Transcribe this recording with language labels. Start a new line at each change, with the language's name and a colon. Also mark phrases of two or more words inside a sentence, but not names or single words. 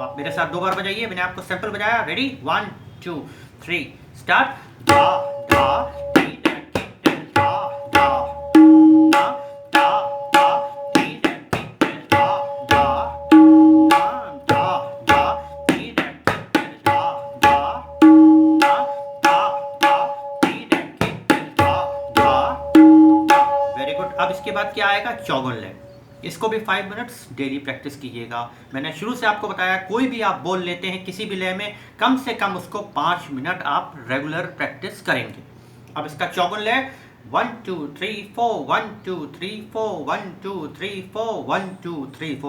Hindi: मेरे साथ 2 बार बजाइए, मैंने आपको सैंपल बजाया।
English: ready, 1 2 3 start. धा धा टी दा किट धा धा धा धा धा टी दा किट धा धा धा धा टी दा किट धा धा धा धा टी दा किट धा धा। very good.
Hindi: अब इसके बाद क्या आएगा, चौगुन लय। इसको भी 5
English: minutes daily practice
Hindi: कीजिएगा। मैंने शुरू से आपको बताया, कोई भी आप बोल लेते हैं किसी भी लय में, कम से कम उसको 5 मिनट आप
English: regular practice
Hindi: करेंगे। अब इसका चौगुन लय 1 2 3 4 1 2 3 4 1 2 3 4 1 2 3 4।